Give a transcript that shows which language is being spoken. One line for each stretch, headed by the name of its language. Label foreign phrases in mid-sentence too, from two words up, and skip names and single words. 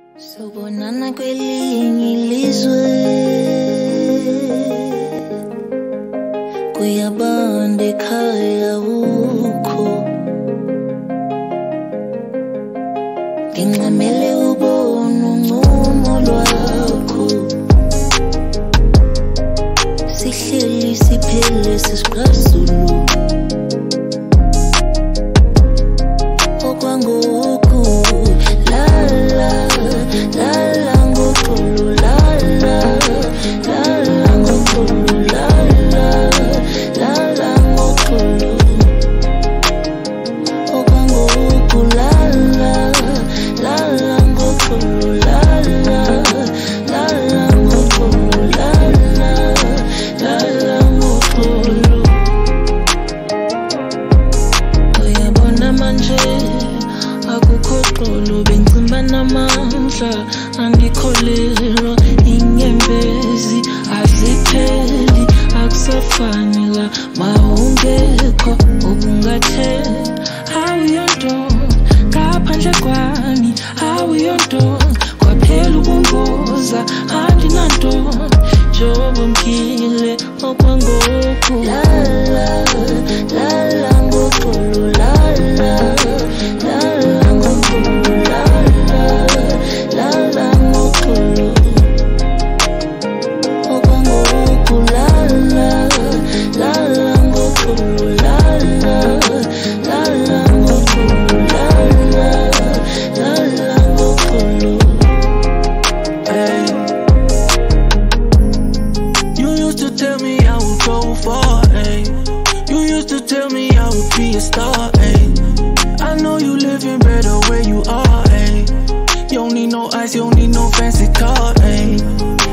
Xhosa: Sobonana kwelinye ilizwe kuyabanda ekhaya ukho ngincamele ubona uncumo lwakho sihleli siphele sisixazulu okwangoku lala lala ngoxolo lala lala ngoxolo lala lala ngoxolo okwangoku lala lala ngoxolo lala lala ngoxolo lala lala ngoxolo uyabona manje akukho xolo bengcimba namandla andikholelwa inyembezi azipheli akusafani la mawungekho ubungathela awuyonto ngaphandle kwami awuyonto kwaphela ubungoza andinanto njengoba mkhile okwangoku lala lala ngoxolo lala lala ngoxolo lala lala ngoxolo okwangoku lala lala ngoxolo lala lala ngoxolo lala lala ngoxolo.
English: Hey, you used to tell me I would go far, hey. You used to tell me I would be a star, hey. I know you living better where you are, hey. You don't need no ice, you don't need no fancy car, hey.